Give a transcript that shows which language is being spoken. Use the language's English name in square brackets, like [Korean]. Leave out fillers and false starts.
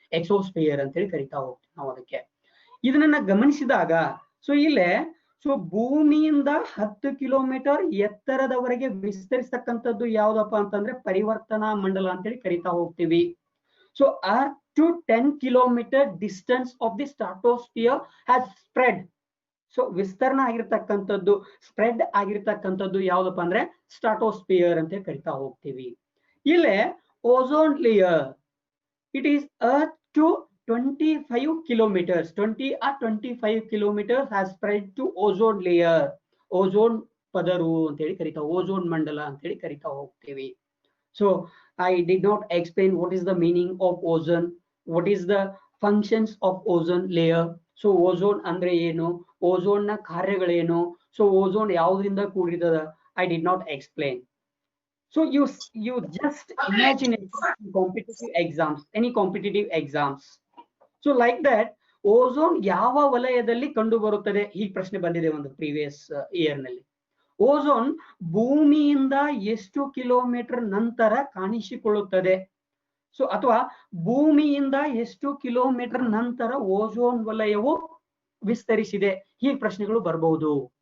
[Kannada] ಎಕ್ಸೋಸ್ಫಿಯರ್ ಅಂತ ಹೇಳಿ ಕರಿತಾ ಹೋಗ್ತೀವಿ ನಾವು ಅದಕ್ಕೆ. ಇದನ್ನ ಗಮನಿಸಿದಾಗ ಸೊ ಇಲ್ಲೇ ಸೊ ಭೂಮಿಯಿಂದ 10 ಕಿಲೋಮೀಟರ್ ಎತ್ತರದವರೆಗೆ ವಿಸ್ತರಿಸತಕ್ಕಂಥದ್ದು ಯಾವ್ದಪ್ಪ ಅಂತಂದ್ರೆ ಪರಿವರ್ತನಾ ಮಂಡಲ ಅಂತ ಹೇಳಿ ಕರಿತಾ ಹೋಗ್ತೀವಿ. [English] So earth to 10 kilometre distance of the stratosphere has spread. [Kannada] So ವಿಸ್ತರಣೆ ಆಗಿರ್ತಕ್ಕಂಥದ್ದು, ಸ್ಪ್ರೆಡ್ ಆಗಿರ್ತಕ್ಕಂಥದ್ದು ಯಾವ್ದಪ್ಪ ಅಂದ್ರೆ ಸ್ಟ್ರಾಟೋಸ್ಫಿಯರ್ ಅಂತ ಕರಿತಾ ಹೋಗ್ತೀವಿ. [English] ಇಲ್ಲೇ ozone layer, it is earth to 25 kilometers, 20 or 25 kilometers has spread to ozone layer. [Kannada] Ozone ಪದರು ಅಂತ ಹೇಳಿ ಕರಿತಾ, ಓಝೋನ್ ಮಂಡಲ ಅಂತ ಹೇಳಿ ಕರಿತಾ ಹೋಗ್ತೀವಿ. [English] So I did not explain what is the meaning of ozone, what is the functions of ozone layer. [Kannada] So ozone ಅಂದ್ರೆ ಏನು, ಓಝೋನ್ ನ ಕಾರ್ಯಗಳೇನು, ಸೊ ಓಝೋನ್ ಯಾವ್ದ್ರಿಂದ ಕೂಡಿರ್ತದ, [English] I did not explain. So you just imagine it in competitive exams, any competitive exams. So like that, [Kannada] ozone ಯಾವ ವಲಯದಲ್ಲಿ ಕಂಡು ಬರುತ್ತದೆ, ಈ ಪ್ರಶ್ನೆ ಬಂದಿದೆ ಒಂದು ಪ್ರೀವಿಯಸ್ ಇಯರ್ ನಲ್ಲಿ. ಓಝೋನ್ ಭೂಮಿಯಿಂದ ಎಷ್ಟು ಕಿಲೋಮೀಟರ್ ನಂತರ ಕಾಣಿಸಿಕೊಳ್ಳುತ್ತದೆ, ಸೊ ಅಥವಾ ಭೂಮಿಯಿಂದ ಎಷ್ಟು ಕಿಲೋಮೀಟರ್ ನಂತರ ಓಝೋನ್ ವಲಯವು ವಿಸ್ತರಿಸಿದೆ, ಈ ಪ್ರಶ್ನೆಗಳು ಬರಬಹುದು.